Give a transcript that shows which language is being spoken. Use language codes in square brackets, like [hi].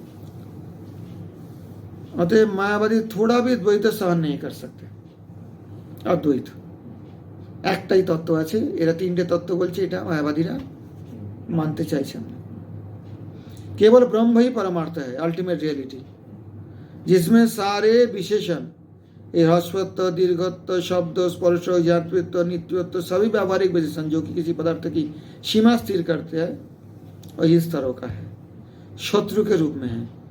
[hi] अतएव मायावादी थोड़ा भी द्वैत सहन नहीं कर सकते। [bn] अद्वैत একটাই তত্ত্ব আছে, এরা 3টে তত্ত্ব বলছে, এটা মায়াবাদীরা মানতে চাইছেন না। [hi] केवल ब्रह्म ही परमार्थ है, अल्टीमेट रियलिटी, जिसमें सारे विशेषण, ह्रस्वत्व, दीर्घत्व, शब्द, स्पर्श, ज्ञातृत्व, नित्यत्व, सभी व्यावहारिक विशेषण जो कि किसी पदार्थ की सीमा स्थिर करते हैं, वही इस तरह का है, शत्रु के रूप में है।